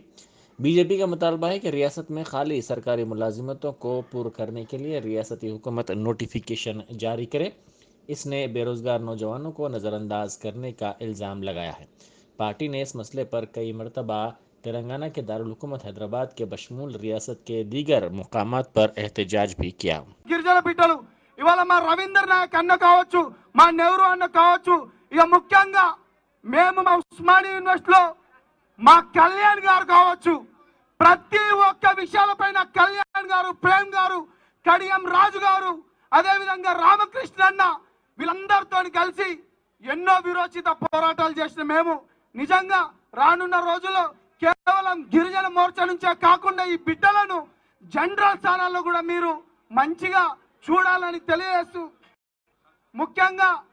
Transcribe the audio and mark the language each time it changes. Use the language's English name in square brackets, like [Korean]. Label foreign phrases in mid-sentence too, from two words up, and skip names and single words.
[Urdu] بی جے پی کا مطالبہ ہے کہ ریاست میں خالی سرکاری ملازمتوں کو پر کرنے کے لیے ریاستی حکومت نوٹیفیکیشن جاری کرے۔ اس نے بے روزگار نوجوانوں کو نظر انداز کرنے کا الزام لگایا ہے۔ پارٹی نے اس مسئلے پر کئی مرتبہ تلنگانہ کے دارالحکومت حیدرآباد کے بشمول ریاست کے دیگر مقامات پر احتجاج بھی کیا۔ [Telugu] గిరిజన బిడ్డలు ఇవాళ మా రవీందర్ నాయక్ అన్న కావచ్చు, మా నెహ్రూ అన్న కావచ్చు, ఇక ముఖ్యంగా మేము మా ఉస్మానియా యూనివర్సిటీలో మా కళ్యాణ్ గారు కావచ్చు, ప్రతి ఒక్క విషయాలపైన కళ్యాణ్ గారు, ప్రేమ్ గారు, కడియం రాజు గారు, అదేవిధంగా రామకృష్ణ అన్న వీళ్ళందరితో కలిసి ఎన్నో విరోచిత పోరాటాలు చేసిన మేము నిజంగా రానున్న రోజుల్లో కేవలం గిరిజన మోర్చా నుంచే కాకుండా ఈ బిడ్డలను జనరల్ స్థానాల్లో కూడా మీరు మంచిగా చూడాలని తెలియజేస్తూ, ముఖ్యంగా